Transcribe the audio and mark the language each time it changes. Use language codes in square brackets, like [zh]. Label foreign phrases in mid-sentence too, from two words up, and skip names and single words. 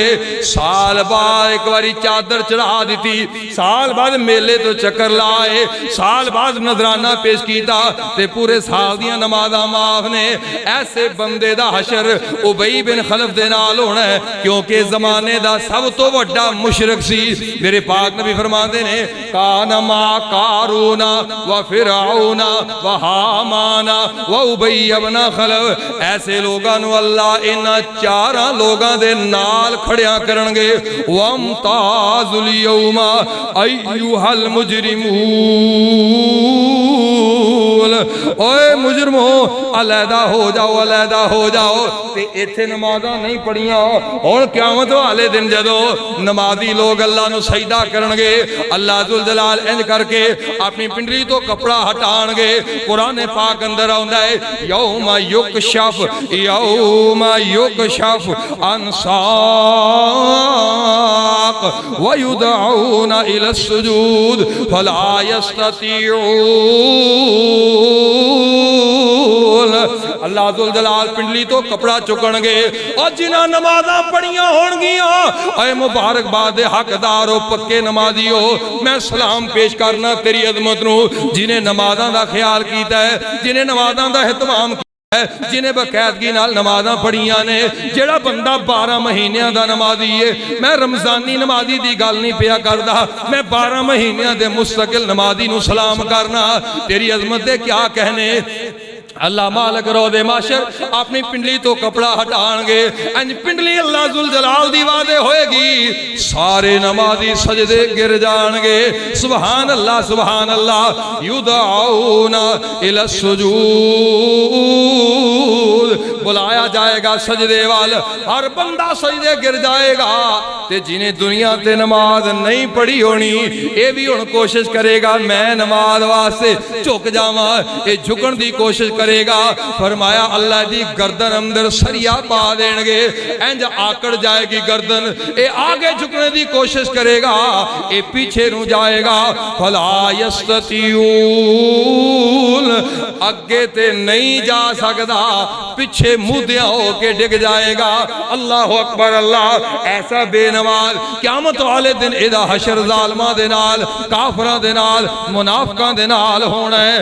[pa] سال بعد اک باری چادر چڑھا دی، سال بعد میلے تو چکر لائے، سال بعد نذرانہ پیش کیا، تے پورے سال دیاں نمازاں معاف نے. ایسے بندے دا حشر ابی بن خلف دے نال ہونا اے، کیونکہ زمانے دا سب تو وڈا مشرک سی. میرے پاک نبی فرماتے نے [ar] كان مع قارون وفرعون وهامان وأبي ابن خلف, [pa] ایسے لوگوں نوں اللہ انہاں چاراں لوگاں دے نال کھڑیا کرنگے. [ar] وامتازوا اليوم أيها المجرمون, [pa] اوئے مجرمو الحدہ ہو جاؤ، الحدہ ہو جاؤ. تے اتھے نمازاں نہیں پڑھیاں، ہن قیامت والے دن جدوں نمازی لوگ اللہ نوں سجدہ کرنگے, [ar] الله ذو الجلال [pa] انج کرکے اپنی پنڈلی تو کپڑا ہٹانگے. قرآن پاک اندر آؤندا اے [ar] يوم يكشف عن ساق ويدعون إلى السجود فلا يستطيعون. الله ذو الجلال [pa] پنڈلی تو کپڑا چکنگے اور جنہاں نمازاں پڑھیاں ہونگیاں، اے مبارکباد دے حقدار ہو، پکے نمازی ہو، میں سلام پیش کرنا تیری عظمت نوں، جنہیں نمازاں دا خیال کیتا اے، جنہیں نمازاں دا اہتمام اے، جنہیں باقاعدگی نال نمازاں پڑھیاں نے. جیڑا بندہ 12 مہینوں کا نمازی اے، میں رمضانی نمازی کی گل نہیں پیا کردا، میں 12 مہینوں کے مستقل نمازی نوں سلام کرنا. تیری عظمت دے کیا کہنے. اللہ مالک روزے ماشر اپنی پنڈلی تو کپڑا ہٹائیں گے، انج پنڈلی اللہ جل جلال دی وادے ہوئیگی, سارے نمازی سجدے گر جائیں گے. [ar] سبحان الله، سبحان الله. يدعون إلى السجود, [pa] بلایا جائیگا سجدے وال، ہر بندہ سجدے گر جائیگا. تے جنہیں دنیا تے نماز نہیں پڑھی ہونی، یہ بھی ہن کوشش کریگا میں نماز واسطے جھک جاواں، یہ جھکن دی کوشش کریگا. فرمایا اللہ دی گردن اندر سریا پا دینگے، انج آکڑ جائیگی گردن، یہ آگے جھکنے کی کوشش کریگا، یہ پیچھے نوں جائیگا. [ar] فلا يستطيعون, [pa] اگے تے نہیں جا سکدا، پیچھے مڑیا ہوکے ڈگ جائیگا. [ar] الله أكبر الله. [pa] ایسا بےنماز قیامت والے دن ایہدا حشر ظالماں دے نال، کافراں دے نال، منافقاں دے نال ہونا اے.